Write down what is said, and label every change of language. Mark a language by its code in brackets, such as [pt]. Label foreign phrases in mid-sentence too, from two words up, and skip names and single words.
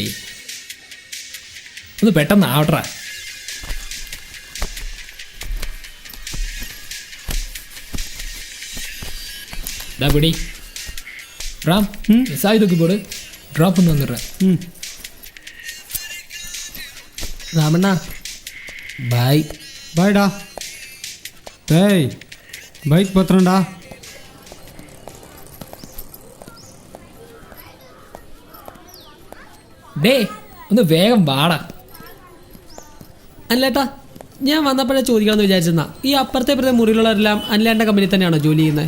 [ml] ഒന്ന് പെട്ടെന്ന് ആവട്ടെ. പിടി റാം, മിസ്സായി നോക്കി പോട്. ഡ്രോപ്പ് ഒന്ന് വന്നിട്ടെ. രാമണ്ണ ബായ്. [ta] பாய்டா. டேய் பைக் பத்திரம்டா. [ml] ഡേ ഒന്ന് വേഗം വാടാ. അല്ലേട്ടാ, ഞാൻ വന്നപ്പോഴേ ചോദിക്കണമെന്ന് വിചാരിച്ചെന്നാ, ഈ അപ്പുറത്തെ ഇപ്പുറത്തെ മുറിയിലുള്ളവരെല്ലാം അനിലേട്ടൻ്റെ കമ്പനി തന്നെയാണോ ജോലി ചെയ്യുന്നത്?